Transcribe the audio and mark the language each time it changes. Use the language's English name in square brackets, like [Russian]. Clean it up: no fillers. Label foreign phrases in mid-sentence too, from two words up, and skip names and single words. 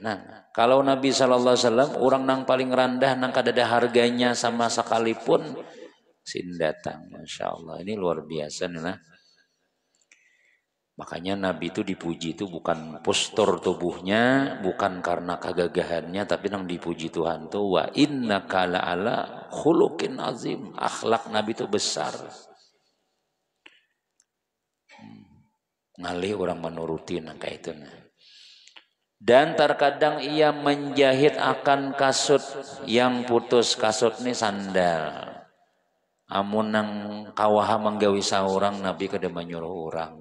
[Banjar] Nah, kalau Nabi SAW orang nang paling rendah nang kadada harganya sama sekalipun sin datang, masya Allah ini luar biasa nih nah. [Indonesian] Makanya Nabi itu dipuji itu bukan postur tubuhnya, bukan karena kegagahannya, tapi yang dipuji Tuhan tuh [Arabic] وإنك لعلى خلق عظيم, [Indonesian] akhlak Nabi itu besar. [Banjar] Ngalih orang menuruti nangka itu nah. [Indonesian] Dan terkadang ia menjahit akan kasut yang putus, kasut ini sandal. [Banjar] Amun nang kawaha manggawi saurang Nabi kada menyuruh orang.